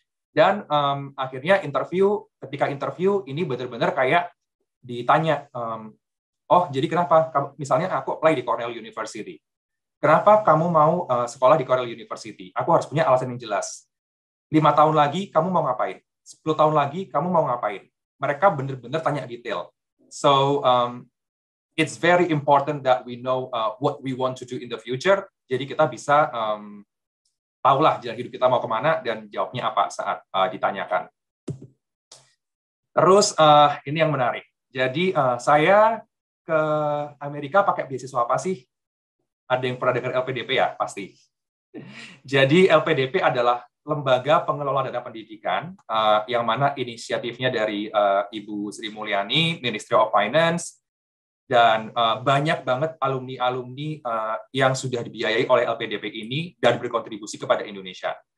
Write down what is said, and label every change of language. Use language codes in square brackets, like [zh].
[id] Dan akhirnya ketika interview ini benar-benar kayak ditanya, oh jadi kenapa? Misalnya aku apply di Cornell University. Kenapa kamu mau sekolah di Cornell University? Aku harus punya alasan yang jelas. 5 tahun lagi kamu mau ngapain? 10 tahun lagi kamu mau ngapain? Mereka benar-benar tanya detail. [en] So it's very important that we know what we want to do in the future. [id] Jadi kita bisa tahulah jalan hidup kita mau kemana dan jawabnya apa saat ditanyakan. Terus ini yang menarik. Jadi saya ke Amerika pakai beasiswa apa sih? Ada yang pernah dengar LPDP ya? Pasti. Jadi LPDP adalah lembaga pengelola dana pendidikan yang mana inisiatifnya dari Ibu Sri Mulyani, Ministry of Finance, dan banyak banget alumni-alumni yang sudah dibiayai oleh LPDP ini dan berkontribusi kepada Indonesia.